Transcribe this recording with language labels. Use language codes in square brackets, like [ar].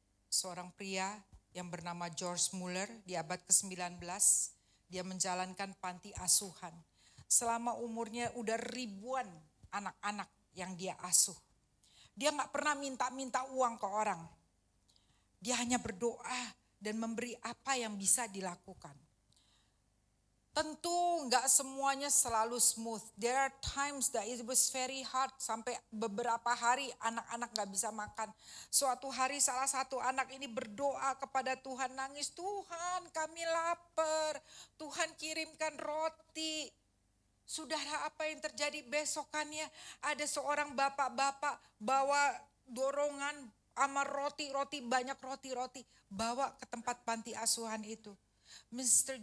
[id] Seorang pria yang bernama George Muller di abad ke-19, dia menjalankan panti asuhan. Selama umurnya udah ribuan anak-anak yang dia asuh. Dia gak pernah minta-minta uang ke orang. Dia hanya berdoa dan memberi apa yang bisa dilakukan. Tentu gak semuanya selalu smooth. [en] There are times that it was very hard. [id] Sampai beberapa hari anak-anak gak bisa makan. Suatu hari salah satu anak ini berdoa kepada Tuhan, nangis, Tuhan kami lapar. Tuhan kirimkan roti. Saudara, apa yang terjadi besokannya? Ada seorang bapak-bapak bawa dorongan sama roti-roti, banyak roti-roti, bawa ke tempat panti asuhan itu. Mr.